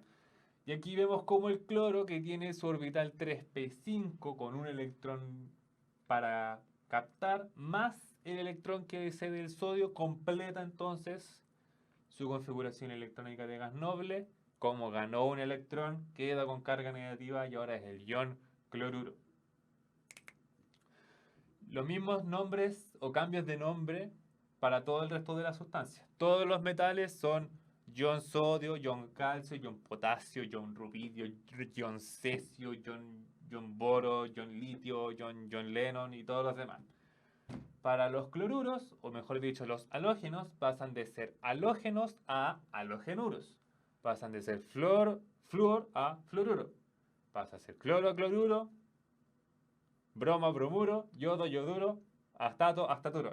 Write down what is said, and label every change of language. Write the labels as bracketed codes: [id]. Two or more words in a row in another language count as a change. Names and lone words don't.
[es] Y aquí vemos como el cloro, que tiene su orbital 3p5 con un electrón para captar, más el electrón que cede el sodio, completa entonces su configuración electrónica de gas noble. Como ganó un electrón, queda con carga negativa y ahora es el ion cloruro. Los mismos nombres o cambios de nombre para todo el resto de las sustancias. Todos los metales son ion sodio, ion calcio, ion potasio, ion rubidio, ion cesio, ion boro, ion litio, ion xenón y todos los demás. Para los cloruros, o mejor dicho, los halógenos, pasan de ser halógenos a halogenuros. Pasan de ser flúor a fluoruro. pasa a ser cloro, cloruro, bromo, bromuro, yodo, yoduro, astato, astaturo.